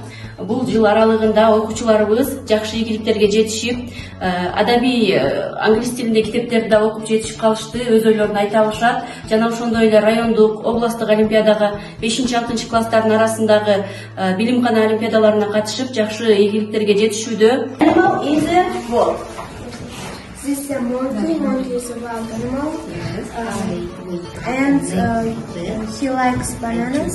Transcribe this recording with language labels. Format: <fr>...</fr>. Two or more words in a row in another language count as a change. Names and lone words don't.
<ky>Бул жыл аралыгында окуучуларыбыз жакшы ийгиликтерге жетишип, адабий англис тилинде китептерди да окуп жетишип калышты, өз ойлорун айта алышат. Жана ошондой эле райондук, областтык олимпиадага 5-6 класстардын арасындагы билим-кана олимпиадаларына катышып, жакшы ийгиликтерге жетишүүдө.</ky> <en>Animal is a wolf. This is a monkey. Monkey is a wild animal. And he likes bananas.</en>